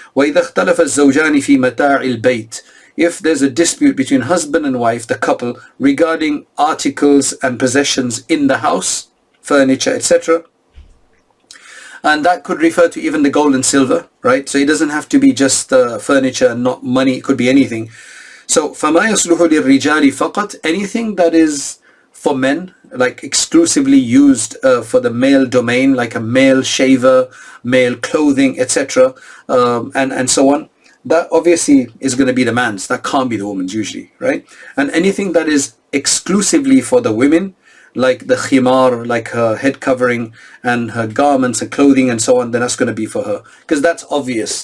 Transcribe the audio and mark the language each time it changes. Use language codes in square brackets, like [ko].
[ar] وَإِذَا اخْتَلَفَ الزَّوْجَانِ فِي مَتَاعِ الْبَيْتِ. [en] If there's a dispute between husband and wife, the couple, regarding articles and possessions in the house, furniture, etc., and that could refer to even the gold and silver, right? So it doesn't have to be just furniture and not money. It could be anything. [ar] So فَمَا يَصْلُحُ لِلرِّجَالِ فَقَطْ. [en] Anything that is for men, like exclusively used for the male domain, like a male shaver, male clothing, etc., and so on, that obviously is going to be the man's. That can't be the woman's usually, right? And anything that is exclusively for the women, like the khimar, like her head covering and her garments and clothing and so on, then that's going to be for her, because that's obvious.